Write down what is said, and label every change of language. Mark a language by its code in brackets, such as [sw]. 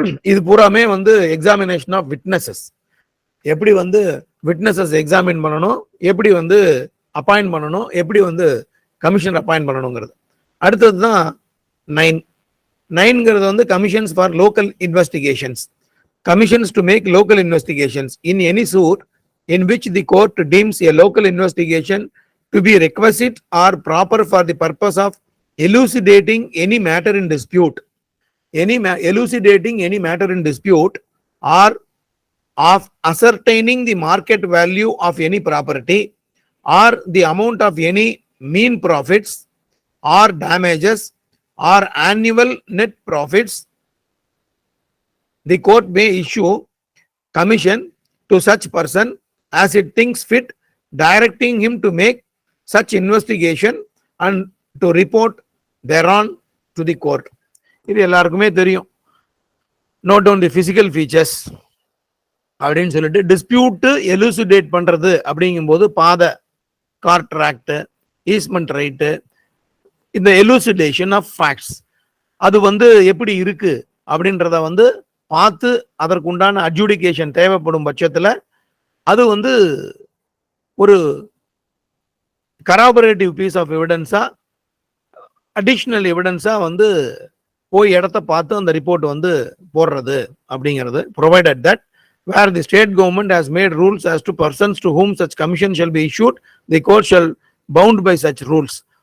[ta] இது பூராமே வந்து [en] examination of witnesses, [ta] எப்படி வந்து விட்னஸஸ் எக்ஸாமின் பண்ணணும், எப்படி வந்து அப்பாயிண்ட் பண்ணணும், எப்படி வந்து கமிஷன் அப்பாயிண்ட் பண்ணணுங்கிறது. அடுத்தது தான் 9ங்கிறது வந்து commissions for local investigations. [en] Commissions to make local investigations in any suit in which the court deems a local investigation to be requisite or proper for the purpose of elucidating any matter in dispute, elucidating any matter in dispute, or of ascertaining the market value of any property, or the amount of any mean profits or damages or annual net profits. The court may issue commission to such person as it thinks fit, directing him to make such investigation and to report thereon to the court. [ta] இது எல்லாருக்குமே தெரியும். [en] note down the physical features [ta] அப்படின்னு சொல்லிட்டு dispute elucidate பண்றது அப்படிங்கும்போது பாதை, contract, easement right, இந்த எலுசிடேஷன் of facts அது வந்து எப்படி இருக்கு அப்படின்றத வந்து பார்த்து அதற்குண்டான அட்ஜுடிகேஷன் தேவைப்படும் பட்சத்தில் அது வந்து ஒரு கராபரேட்டிவ் பீஸ் ஆஃப் எவிடன்ஸா, அடிஷ்னல் எவிடன்ஸா வந்து போய் இடத்த பார்த்து அந்த ரிப்போர்ட் வந்து போடுறது அப்படிங்கிறது. [en] Provided that where the state government has made rules as to persons to whom such commission shall be issued, the court shall bound by such rules.